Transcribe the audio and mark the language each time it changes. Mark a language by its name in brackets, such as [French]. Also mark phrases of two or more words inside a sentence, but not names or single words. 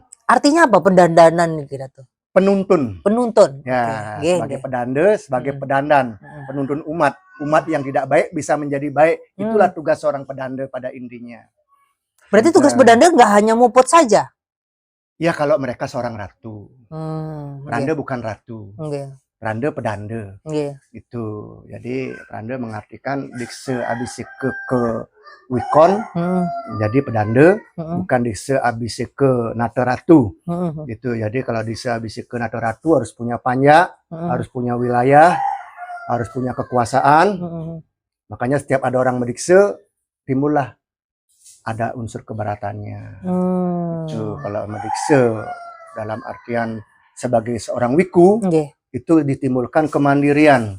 [Indonesian] Artinya apa pedandanan nih Ratu? Penuntun. Penuntun. Ya, sebagai pedanda, sebagai pedandan, penuntun umat. Umat yang tidak baik bisa menjadi baik. Itulah tugas seorang pedanda pada intinya. Berarti tugas pedanda nggak hanya muput saja? Ya, kalau mereka seorang ratu. Pedanda bukan ratu. Pedanda pedanda. Itu. Jadi pedanda mengartikan dikse abisike ke wikon. Jadi pedanda bukan dikse abisike nata ratu. Gitu. Jadi kalau dikse abisike nata ratu harus punya panja, harus punya wilayah, harus punya kekuasaan. Makanya setiap ada orang mendikse, timbullah ada unsur keberatannya. Itu kalau mendikse dalam artian sebagai seorang wiku, itu ditimbulkan kemandirian.